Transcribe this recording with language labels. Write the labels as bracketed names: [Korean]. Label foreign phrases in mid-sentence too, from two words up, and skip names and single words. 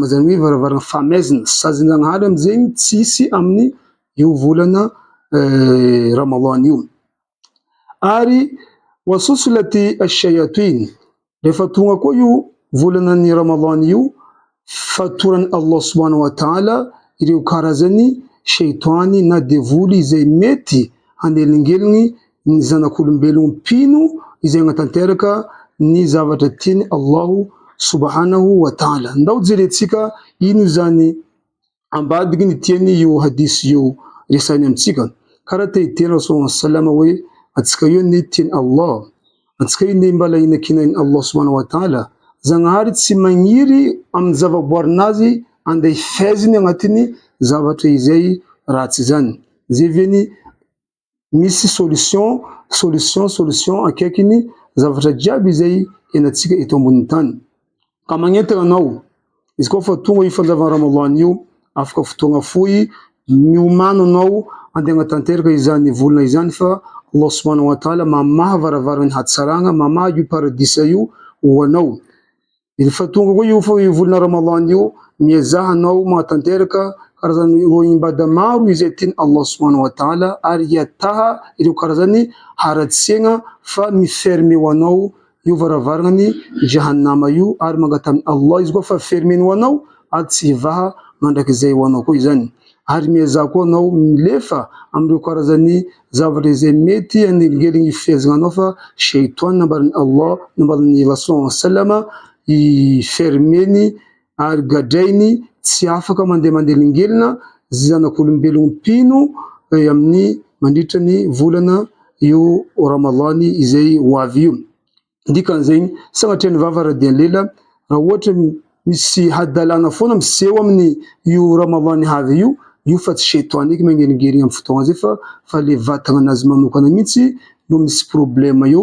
[Malagasy] Zany hoe varavarana famezina, sazinjanahary amizegny tsisy amin'ny io volana Ramadan io. Ary [Arabic] وصفدت الشياطين, [Malagasy] rehefa tonga koa io volanan'ny Ramadan io, fatoran'ny [Arabic] الله سبحانه وتعالى [Malagasy] ireo karazany sheitany na devoly izay mety hanelingeliny ny zanak'olombelogno mpino izay agnatanteraka ny zavatra tiany [Arabic] الله سبحانه وتعالى. [Malagasy] Ndao jerentsika ino zany ambadiky ny tiany io hadisy io resany amitsika. Karaha te hiteny [Arabic] رسول الله صلى الله عليه وسلم [Malagasy] hoe atsika io ny tiany Allah, atsika io ny mbala hinakinan'ny [Arabic] الله سبحانه وتعالى, [Malagasy] Zagnahary tsy magniry amin'ny zavaboarinazy andeha hifeziny agnatiny zavatra izay ratsy zany. Zay veny misy solution akaikiny zavatra jiaby izay henantsika eto ambonin'ny tany. Ka magnentana anao, izy koa fa tonga io fanjavan'ny Ramadan io, afaka fotoagna fohy miomano anao andeha hagnatanteraka izany volana izany, fa [Arabic] الله سبحانه وتعالى [Malagasy] mamaha varavarany hatsaragna, mamaha io paradisa io ho anao. Rehefa tonga koa io volana Ramadan io, miazaha anao magnatanteraka karazany ireo imbada maro izay tiany [Arabic] الله سبحانه وتعالى, [Malagasy] ary hiataha ireo karazany haratsiagna fa miferme ho anao io varavarany jahannama io, ary mangatamy Allah izy koa fa fermeny ho anao ary tsy hivaha mandrakizay ho anao koa izany. Ary miazaha koa anao milefa amireo karazany zavatra izay mety hanelingeliny fihezana anao, fa sheitany nambaran'ny Allah nambaran'ny [Arabic] رسول الله صلى الله عليه وسلم [Malagasy] i fermeny ary gadrainy tsy afaka mandelingelina zanak'olombelogno mpino amin'ny mandritra ny volana io Ramadan izay ho avy io. Dikan'izegny sagnatria ny vava radian'ny lela, raha ohatra misy hadalana foana miseho amin'ny io Ramadan havy io, io fa tsy sheitany eky magnelingelina amin'ny fotoagna zay, fa le vatagna anazy manokana mihitsy no misy problème io.